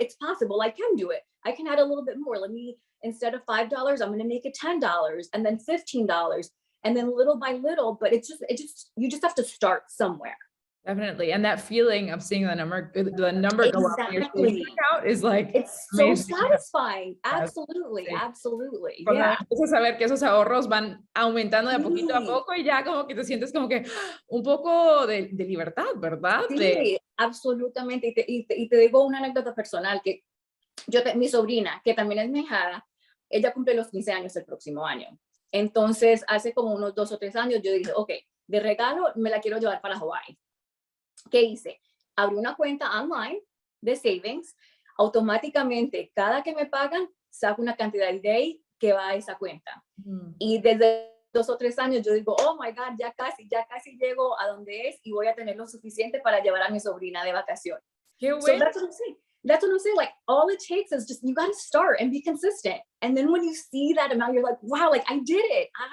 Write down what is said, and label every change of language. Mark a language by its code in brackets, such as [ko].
[en] It's possible. I can do it. I can add a little bit more. Instead of $5, I'm going to make it $10 and then $15 and then little by little. But you just have to start somewhere. Definitely. And that feeling of seeing the number go up in your savings account is like, it's so satisfying. Absolutely. Absolutely. Yeah. [es] Empiezas a ver que esos ahorros van aumentando de poquito a poco y ya como que te sientes como que un poco de libertad, ¿verdad? Sí, absolutamente. Y te digo una anécdota personal, que mi sobrina, que también es mi hijada, ella cumple los 15 años el próximo año. Entonces, hace como unos 2 o 3 años, yo dije, ok, de regalo me la quiero llevar para Hawái. ¿Qué hice? Abrí una cuenta online de savings. Automáticamente, cada que me pagan, saco una cantidad de ahí que va a esa cuenta. Y desde 2 o 3 años, yo digo, [en] oh my God, [es] ya casi llego a donde es y voy a tener lo suficiente para llevar a mi sobrina de vacación. Qué bueno. [en] So that's what I'm saying. That's what I'm saying. Like, all it takes is just, you got to start and be consistent. And then when you see that amount, you're like, wow, like I did it.